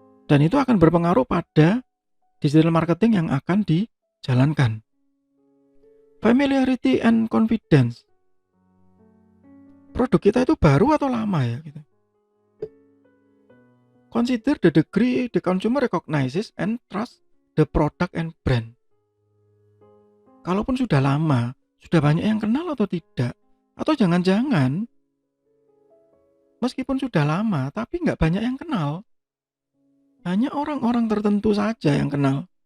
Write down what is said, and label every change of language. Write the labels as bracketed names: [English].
[Indonesian] Dan itu akan berpengaruh pada digital marketing yang akan dijalankan. [English] Familiarity and confidence. [Indonesian] Produk kita itu baru atau lama ya gitu. [English] Consider the degree the consumer recognizes and trust the product and brand. [Indonesian] Kalaupun sudah lama, sudah banyak yang kenal atau tidak? Atau jangan-jangan meskipun sudah lama tapi nggak banyak yang kenal. Hanya orang-orang tertentu saja yang kenal.